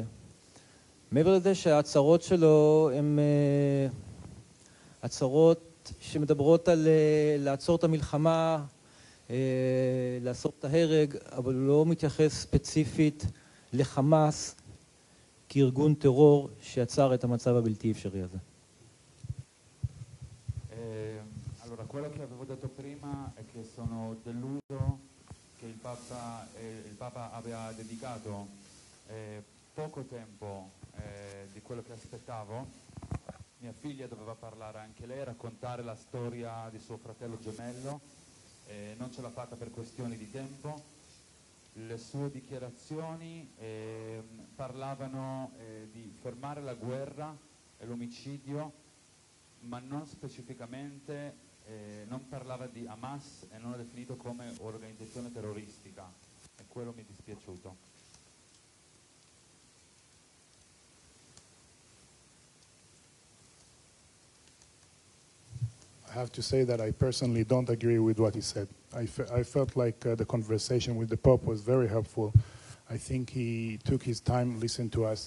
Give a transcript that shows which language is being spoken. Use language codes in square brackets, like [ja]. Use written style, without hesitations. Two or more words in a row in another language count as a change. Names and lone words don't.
[he] מעבר לזה שההצהרות שלו הן הצהרות שמדברות על לעצור את המלחמה, לעצור את ההרג, אבל הוא לא מתייחס ספציפית לחמאס כארגון טרור שיצר את המצב הבלתי אפשרי הזה. [it] Allora, quello che avevo detto prima è che sono deluso che il Papa aveva dedicato poco tempo di quello che aspettavo. Mia figlia doveva parlare anche lei, raccontare la storia di suo fratello gemello, non ce l'ha fatta per questioni di tempo. Le sue dichiarazioni parlavano di fermare la guerra e l'omicidio, ma non specificamente, non parlava di Hamas e non l'ha definito come organizzazione terroristica, e quello mi è dispiaciuto. [en] I have to say that I personally don't agree with what he said. I felt like the conversation with the Pope was very helpful. I think he took his time, listened to us.